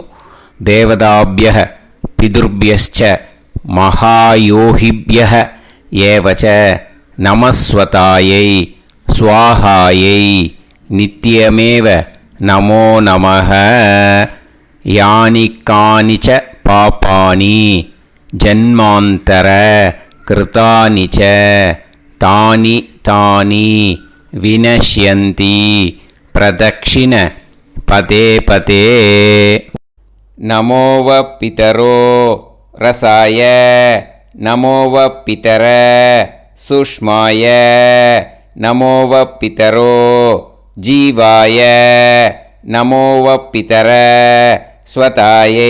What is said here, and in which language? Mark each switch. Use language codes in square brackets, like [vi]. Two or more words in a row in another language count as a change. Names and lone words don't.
[sa] देवताभ्यः पितृभ्यश्च महायोगिभ्य एव च नमः स्वधायै स्वाहायै नित्यमेव नमो नमः. यानि कानि च पापानि जन्मान्तर कृतानि च तानि तानि विनश्यन्ति प्रदक्षिण पदे पदे नमो वः पितरो रसाय नमो वः पितर सुष्माय नमो वः पितरो जीवाय नमो वः पितर स्वतायै